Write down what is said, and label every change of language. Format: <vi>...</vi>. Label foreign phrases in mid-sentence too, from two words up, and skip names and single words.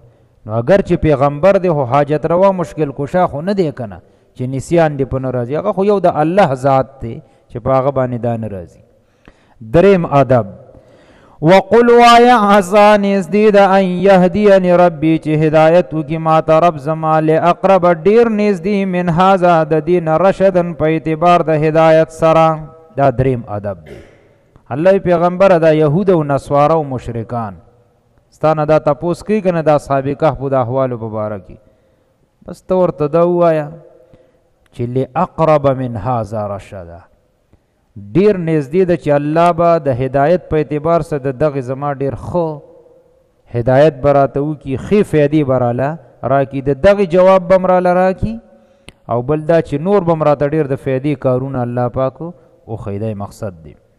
<ps>نو اگر چې پیغمبر دی خو حاجت روا مشکل کشا خو نه دی که نه چې نسیان دی په نه راځي هغه خو یو د الله ذات دی چې په هغه باندې دا نه راځي. دریم ادب وقل وایا آسان نزدې ده</ps> <ar>ان یهدینی ربی</ar> <ps>چې هدایت وکړي ما ته رب زما لاقرب ډیر نزدې</ps> <ar>من هذا</ar> <ps>د دین رشدن په اعتبار د هدایت سره. دا دریم ادب دی. الله پیغمبر دا یهود او نصارا او مشرکان ستانه دا تپوس کوي کنه دا اصحاب کهف د احوالو په باره کې بس ته ورته دا ووایه چې</ps> <ar>لاقرب من هذا رشدا</ar> <ps>ډیر نږدې ده چې الله به د هدایت په اعتبار سره د دغې زما ډیر ښه هدایت به راته وکړي ښې فایدې به راله راکړي د دغې جواب به م راله راکړي او بل دا چې نور به م راته ډېر د فایدې کارونه الله پاک وښیي دی مقصد دی.</ps>